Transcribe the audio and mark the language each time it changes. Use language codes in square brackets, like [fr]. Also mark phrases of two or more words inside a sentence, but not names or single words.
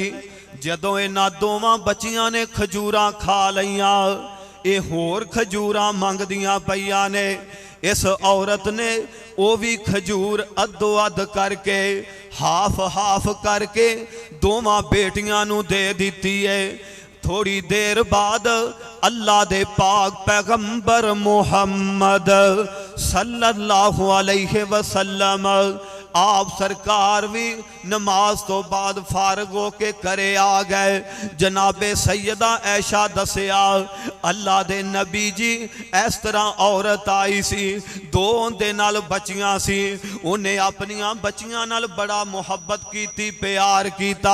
[pa] جدوں انہاں دوواں بچیاں نے کھجوراں کھا لئیاں، یہ ہور کھجوراں منگدیاں پئیاں نے. اس عورت نے وہ بھی کھجور ادھو ادھ کرکے [en] half half [pa] کرکے دوواں بیٹیاں نوں دے دتی ہے. تھوڑی دیر بعد اللہ دے پاک پیغمبر محمد [ar] صلى الله عليه وسلم [pa] آپ سرکار بھی نماز تو بعد فارغ ہوکے کرے آ گئے. جنابے سیدہ عائشہ دسیا اللہ دے نبی جی اس طرح عورت آئی سی، 2 دے نال بچیاں سی، انہیں اپنیاں بچیاں نال بڑا محبت کیتی، پیار کیتا.